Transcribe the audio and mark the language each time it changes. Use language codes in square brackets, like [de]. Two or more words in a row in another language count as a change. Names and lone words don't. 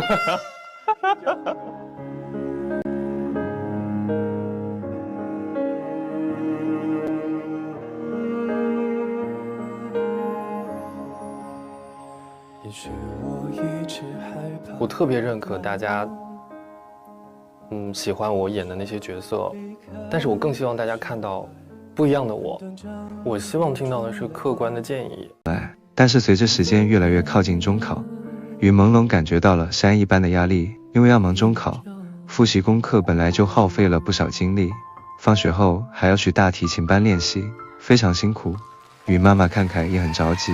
[zh] 我特別認可大家喜歡我演的那些角色，但是我更希望大家看到不一樣的我。我希望聽到的是客觀的建議。但是隨着時間越來越靠近中考，於朦朧感覺到了山一般的壓力，因為要忙中考，複習功課本來就耗費了不少精力，放學後還要去大提琴班練習，非常辛苦。於媽媽看看也很着急。